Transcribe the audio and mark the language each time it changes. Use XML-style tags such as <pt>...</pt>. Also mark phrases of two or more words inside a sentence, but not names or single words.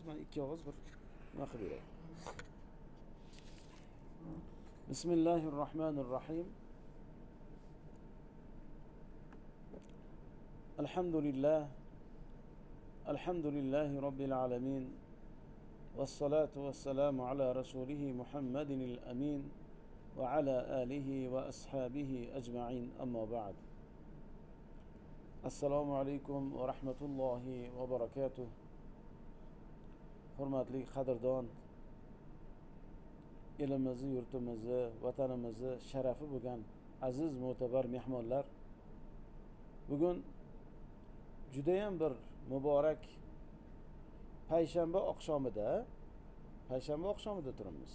<uz>Men ikki og'iz bir nima qilib beray.</uz> <ar>بسم الله الرحمن الرحيم. الحمد لله رب العالمين. والصلاة والسلام على رسوله محمد الأمين وعلى آله وأصحابه أجمعين أما بعد. السلام عليكم ورحمة الله وبركاته.</ar> <uz>Hurmatli qadrdon, elimizni, yurtimizni, vatanimizni sharafi bo'lgan aziz mo'tabar mehmonlar, bugun juda ham bir muborak payshanba oqshomida turibmiz.</uz>